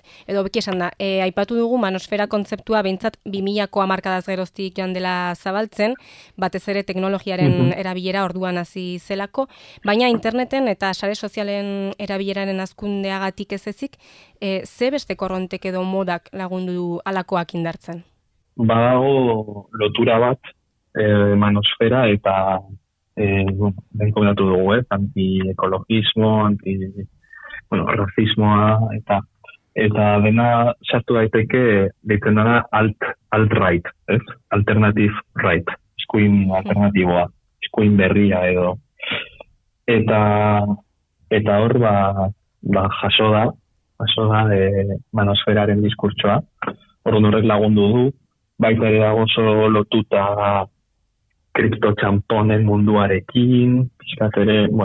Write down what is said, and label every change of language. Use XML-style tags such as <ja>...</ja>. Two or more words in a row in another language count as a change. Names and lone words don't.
<eu>Edo beki esan da, aipatu dugu manosfera kontzeptua behintzat 2000ko hamarkadaz geroztik joan dela zabaltzen, batez ere teknologiaren erabilera orduan hasi zelako, baina interneten eta sare sozialen erabileraren hazkundeagatik ez ezik, ze beste korrontek edo modak lagundu alakoak indartzen? Badago lotura bat manosfera eta ben komentatu dugu, anti-ekologismo, racismoa, eta dena sartu daiteke deitzen dena alt-right, ez?</eu> <en>Alternative right,</en> <eu>eskuin alternatiboa, eskuin berria edo. Eta hor, jaso da manosferaren diskurtsoa, hor horrek lagundu du, baita ere dago oso lotuta kriptotxamponen munduarekin, pixkat ere,</eu>